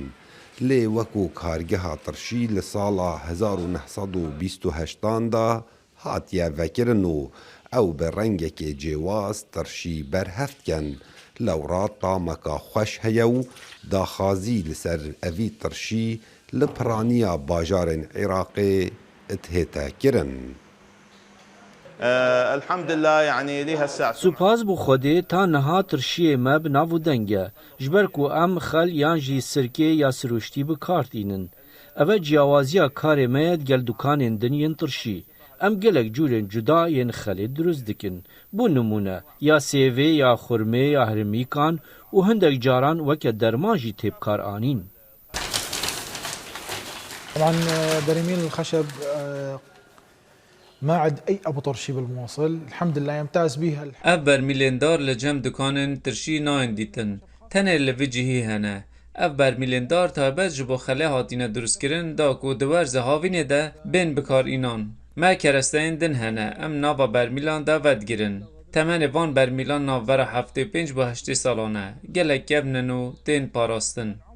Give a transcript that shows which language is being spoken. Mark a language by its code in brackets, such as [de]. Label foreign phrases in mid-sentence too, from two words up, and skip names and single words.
[ku] Lê wekû kargeha tirşî li sala 1928 da hatiye vekirin û ew bi rengekê cêwaz tirşî berhevtken lewra tameka xweş heye û daxwazî li ser evî tirşî li piraniya bajarên Iraqê dihête kirin. سوپاس بۆ خودێ تا نەها ترشiyê me bi nav û deng e ji ber ku em xel yan jî sirkê ya siruştî bi kar tînin. Ev e ciyawaziya karê me ye gel dukanên din yên tirşî. Em gelek curên cuda yên xelê durust dikin. Bû nimûne ya sêvê ya xurmê ya hirmîkan û hindek caran weke derman jî têbkar anîn. [ar] طبعا برميل الخشب ما عد اي ابو طرشي بالموصل الحمد لله يمتاز بها [ku] ev bermîlêndar li cem dukanên tirşî nayên dîtin tenê li vî cihî hene ev bermîlêndar taybet ji bo xelê hatîne durustkirin da ku di werze havînê de bên bikarînan me keresteyên din hene em nava bermîlan de vedgirin temenê van bermîlan navbera 75 bi 80 salan e gelek kevnin û tên parastin.